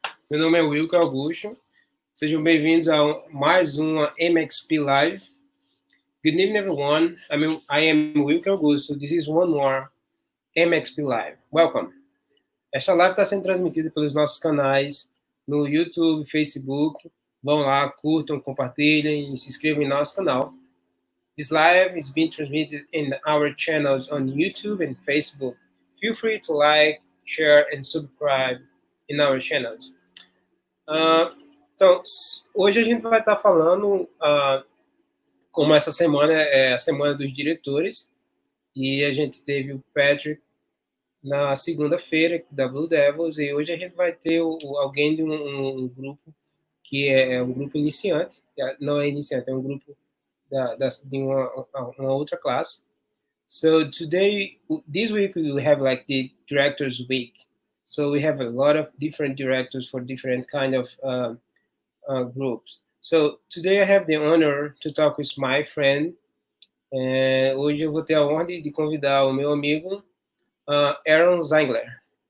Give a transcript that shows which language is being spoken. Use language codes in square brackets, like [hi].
[pt] Meu nome é Wilker Augusto. Sejam bem-vindos a mais uma MXP Live. [en] Good evening, everyone. I am Wilker Augusto. This is one more MXP Live. Welcome. [pt] Esta live está sendo transmitida pelos nossos canais no YouTube, Facebook. Vão lá, curtam, compartilhem e se inscrevam em nosso canal. [en] This live is being transmitted in our channels on YouTube and Facebook. Feel free to like, share, and subscribe in our channels. [pt] Então, hoje a gente vai estar falando, como essa semana é a semana dos diretores, e a gente teve o Patrick na segunda-feira da Blue Devils, e hoje a gente vai ter alguém de um grupo que é um grupo iniciante, não é iniciante, é um grupo de uma outra classe. [en] So today, this week we have like the Directors Week. So we have a lot of different directors for different kind of groups. So today I have the honor to talk with my friend. [pt] Hoje eu vou ter a honra de convidar o meu amigo Aaron Zeilinger.